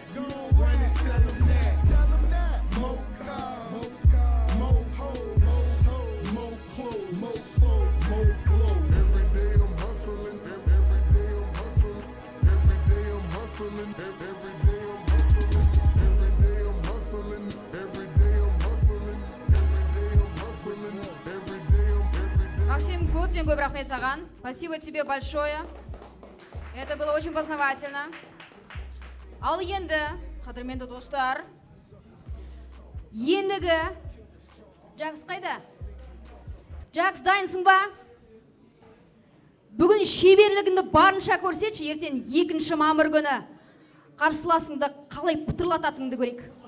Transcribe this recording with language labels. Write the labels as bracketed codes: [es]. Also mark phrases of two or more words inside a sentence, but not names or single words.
[en] Gon' run and tell them that. More cars, more hoes, more clothes, more blow. Every day I'm hustling, every day I'm hustling, every day I'm hustling, every day I'm hustling, every day I'm hustling, every day I'm hustling, every day I'm hustling, every day I'm. [kk] Максим, көптен көп рахмет саған. [ru] Спасибо тебе большое. Это было очень познавательно. [kk] Ал енді, қадірменді достар, ендігі Джакс қайда? Джакс, дайынсың ба? Бүгін шеберлігіңді барынша көрсетші, ертең 2 мамыр күні қарсыласыңды қалай пытырлататыныңды көрейік.